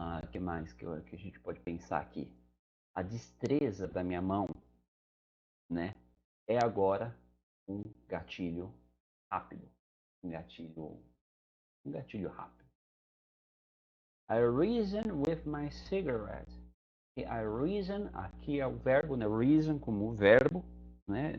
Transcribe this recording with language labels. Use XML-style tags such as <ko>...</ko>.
<pt>Que mais que a gente pode pensar aqui? A destreza da minha mão, né? É agora um gatilho rápido, um gatilho rápido.</pt> <en>I reason with my cigarette.</en> <pt>E I reason, aqui é o verbo, né? Reason como verbo, né?</pt>